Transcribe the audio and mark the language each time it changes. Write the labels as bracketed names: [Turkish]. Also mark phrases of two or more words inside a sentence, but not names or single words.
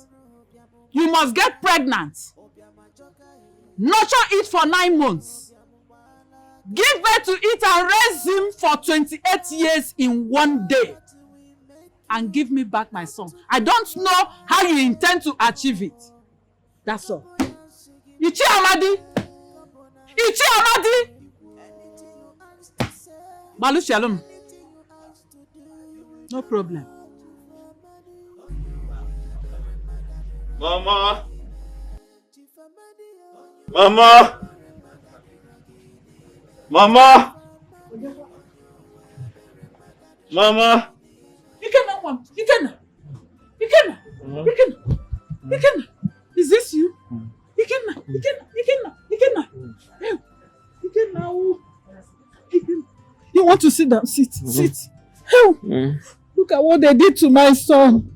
[English] You must get pregnant. Nurture it for 9 months. Give birth to it and raise him for 28 years in 1 day. And give me back my son. I don't know how you intend to achieve it. That's all. Ichi Amadi! Ichi Amadi! Balu Shalom. No problem. Mama! Mama! Mama! Mama! Ikenna! Is this you? Ikenna! You want to sit down? Sit. Help! Look at what they did to my son.